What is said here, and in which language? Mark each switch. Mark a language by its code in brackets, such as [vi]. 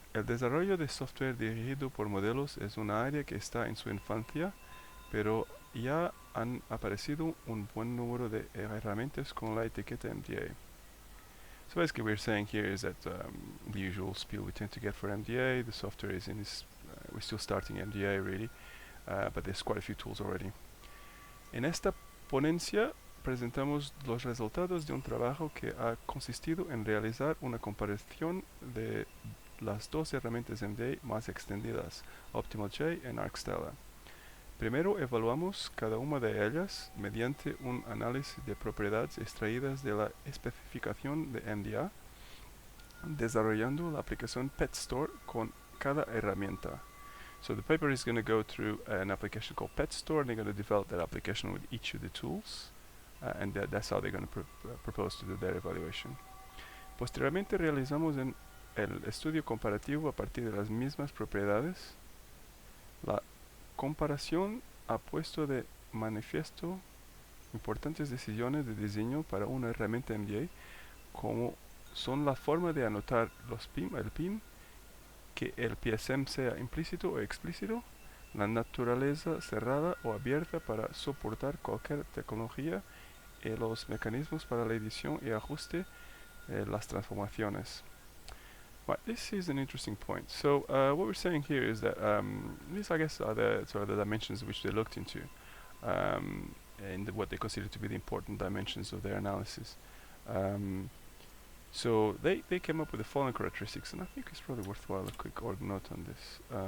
[es] El desarrollo de software dirigido por modelos es una área que está en su infancia, pero ya han aparecido un buen número de herramientas con la etiqueta MDA. [en] So basically what we're saying here is that the usual spiel we tend to get for MDA, the software is in its, we're still starting MDA really, but there's quite a few tools already. [es] En esta ponencia presentamos los resultados de un trabajo que ha consistido en realizar una comparación de las dos herramientas MDA más extendidas, OptimalJ y ArcStyler. Primero evaluamos cada una de ellas mediante un análisis de propiedades extraídas de la especificación de MDA, desarrollando la aplicación PetStore con cada herramienta. [en] So the paper is going to go through an application called PetStore, and they're going to develop that application with each of the tools, and that's how they're going to propose to do their evaluation. [es] Posteriormente realizamos el estudio comparativo a partir de las mismas propiedades. La comparación ha puesto de manifiesto importantes decisiones de diseño para una herramienta MDA, como son la forma de anotar los el PIM, que el PSM sea implícito o explícito, la naturaleza cerrada o abierta para soportar cualquier tecnología y los mecanismos para la edición y ajuste las transformaciones. [en] Right, this is an interesting point. So what we're saying here is that these, I guess, are the sort of the dimensions which they looked into, and what they consider to be the important dimensions of their analysis. So they came up with the following characteristics, and I think it's probably worthwhile a quick org note on this.